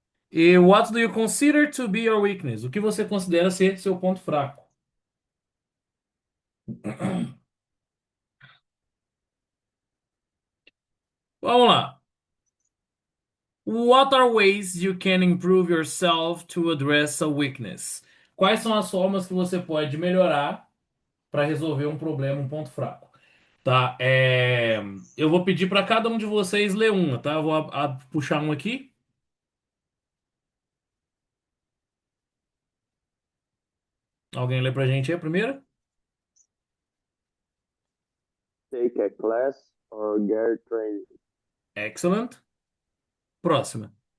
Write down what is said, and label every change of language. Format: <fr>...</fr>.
<en>E what do you consider to be your weakness?</en> <pt>O que você considera ser seu ponto fraco? Vamos lá.</pt> <en>What are ways you can improve yourself to address a weakness?</en> <pt>Quais são as formas que você pode melhorar para resolver um problema, um ponto fraco? Tá? Eu vou pedir para cada um de vocês ler uma, tá? Eu vou puxar um aqui. Alguém lê pra gente aí a primeira?</pt> <en>Take a class or get training.</en> <pt>Excellent. Próxima.</pt>